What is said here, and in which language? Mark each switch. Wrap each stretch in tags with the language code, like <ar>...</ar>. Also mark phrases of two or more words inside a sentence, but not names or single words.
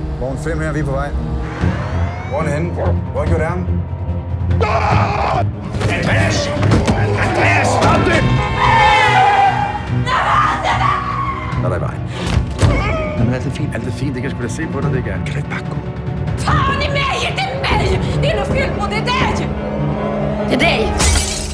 <da>Vogn 5 her, vi er på vej. Hvor er han henne? Hvor gjorde det ham? Andreas! Andreas, stop det! Der er der i vejen. Jamen, alt er fint. Alt er fint, det kan jeg sgu da se på dig, det kan. Kan du ikke bare gå?</da> <sv>Fan i mig! Det är mig! Det är något fel på det där! Det är dig!</sv>